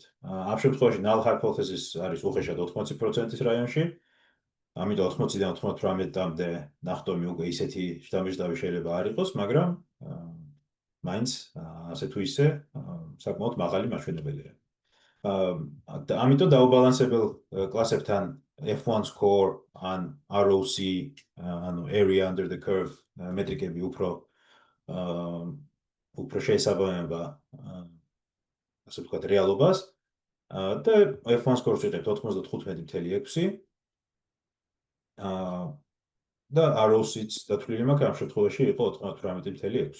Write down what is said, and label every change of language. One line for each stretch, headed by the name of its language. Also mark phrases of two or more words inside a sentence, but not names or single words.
Georgian: ამ შემთხვევაში
English: null hypothesis
Georgian: არის უხეშად 80%-ის რაიონში, ამიტომ 80-დან 98-მდე ნახტომი უკვე ისეთი შთამბეჭდავი შეიძლება არ იყოს, მაგრამ მაინც ასე თუ ისე საკმაოდ მაღალი მაჩვენებელია. ამიტომ დაუბალანსებელ კლასებთან
English: F1 score
Georgian: ან ROC, ანუ
English: area under the curve
Georgian: მეტრიკები უფრო შეესაბამება ასე ვთქვათ რეალობას და
English: F1 score-
Georgian: ს ვიღებთ 95.6 და ROC-ც დათვლილი მაქვს ამ შემთხვევაში იყო 98.6.